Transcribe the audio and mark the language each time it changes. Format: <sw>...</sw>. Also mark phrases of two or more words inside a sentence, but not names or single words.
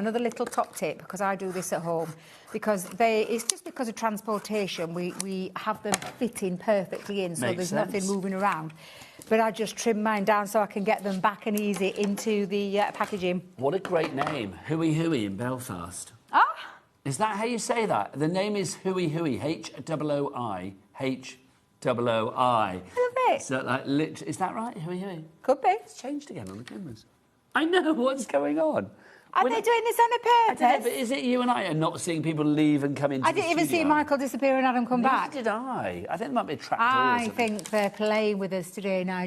<en>Another little top tip, because I do this at home. Because it's just because of transportation, we have them fitting perfectly in, so Makes there's sense. nothing moving around. But I just trim mine down so I can get them back and easy into the packaging. What a great name, Hooey Hooey in Belfast. Ah! Is that how you say that? The name is Hooey Hooey, H-O-O-I, H-O-O-I. I love it. So, like, is that right, Hooey Hooey? Could be. It's changed again on the cameras. I know what's going on. Are they doing this on I don't know, purpose? but is it you and I are not seeing people leave and come into I the didn't even see studio? Michael disappear and Adam come Neither back. did I. I think there might be a trapdoor or I something. think they're playing with us today, Nigel.</en>